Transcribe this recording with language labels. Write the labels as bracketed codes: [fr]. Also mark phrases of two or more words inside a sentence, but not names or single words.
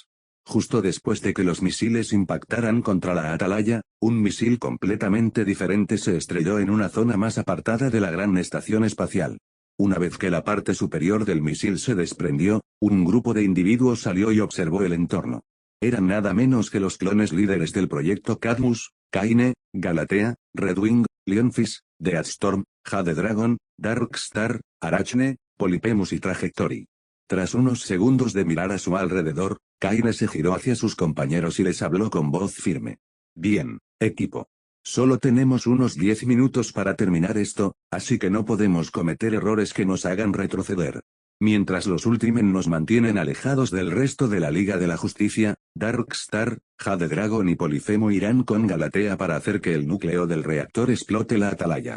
[es] Justo después de que los misiles impactaran contra la Atalaya, un misil completamente diferente se estrelló en una zona más apartada de la gran estación espacial. Una vez que la parte superior del misil se desprendió, un grupo de individuos salió y observó el entorno. Eran nada menos que los clones líderes del proyecto Cadmus, Kaine, Galatea, Redwing, Leonfis, Deathstorm, Jade Dragon, Darkstar, Arachne, Polyphemus y Trajectory. Tras unos segundos de mirar a su alrededor, Kaine se giró hacia sus compañeros y les habló con voz firme. Bien, equipo. Solo tenemos unos 10 minutos para terminar esto, así que no podemos cometer errores que nos hagan retroceder. Mientras los Ultimen nos mantienen alejados del resto de la Liga de la Justicia, Darkstar, Jade Dragon y Polifemo irán con Galatea para hacer que el núcleo del reactor explote la Atalaya.